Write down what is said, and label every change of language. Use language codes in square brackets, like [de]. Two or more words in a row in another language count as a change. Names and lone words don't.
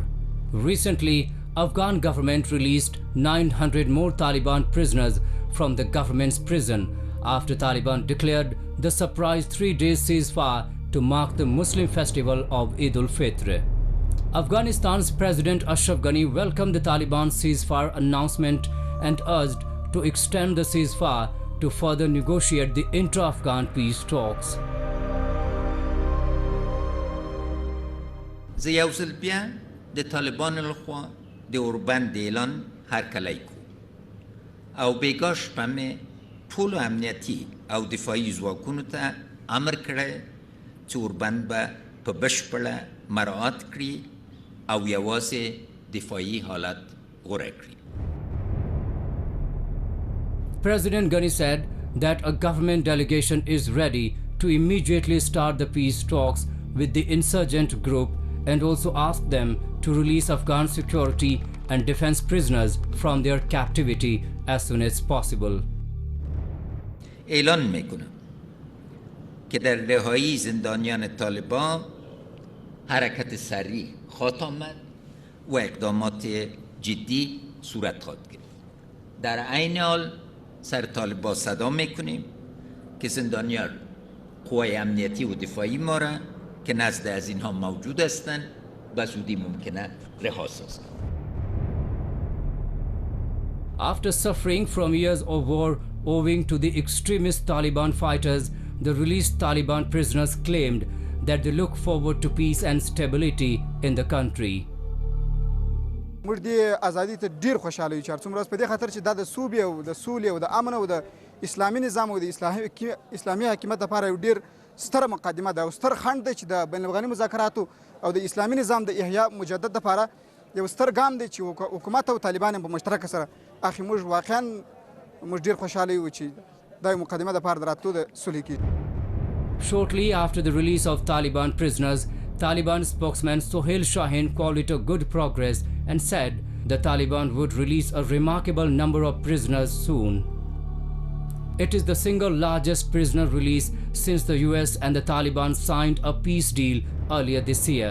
[en] Recently, Afghan government released 900 more Taliban prisoners from the government's prison after Taliban declared the surprise 3-day ceasefire to mark the Muslim festival of Eid al-Fitr. Afghanistan's President Ashraf Ghani welcomed the Taliban ceasefire announcement and urged to extend the ceasefire to further negotiate the intra-Afghan peace talks. [ps] د طالبان لخوا د اوربند اعلان هرکلی کو او بیگاش پمه ټول امنیتی او دفاعي ځواکونو ته امر کړی چې اوربند به په بشپړه مراعات کړي او یوازې دفاعي حالت غوره کړي. [en] President Ghani said that a government delegation is ready to immediately start the peace talks with the insurgent group and also asked them to release Afghan security and defense prisoners from their captivity as soon as possible. [fa] اعلان میکنم که در رهایی زندانیان طالبان حرکت سریع خواهد آمد و اقدامات جدی صورت خواهد گرفت. در عین حال سر طالبان صدا میکنیم که زندانیان قوای امنیتی و دفاعی ما را که نزد از اینها موجود هستند و زودی ممکنه رها سازند. [en] After suffering from years of war owing to the extremist Taliban fighters, the released Taliban prisoners claimed that they look forward to peace and stability in the country. [ps] موږ د ازادي ته ډیر خوشاله یو چې څومره په دې خاطر چې دا د صوبې او د سولې او د امن او د اسلامي نظام او د اسلامي حکومت لپاره یو ډیر ستره مقدمه ده او ستر خنډ دی چې د بین الافغاني مذاکراتو او د اسلامي نظام د احیا مجدد لپاره یو ستر ګام دی چې حکومت او طالبان په مشترک سره اخی موږ واقعا موږ ډیر خوشاله یو چې دا مقدمه د لپاره دراتو د سولې کې. [en] Shortly after the release of Taliban prisoners, Taliban spokesman Sohail Shaheen called it a good progress and said the Taliban would release a remarkable number of prisoners soon. It is the single largest prisoner release since the US and the Taliban signed a peace deal earlier this year.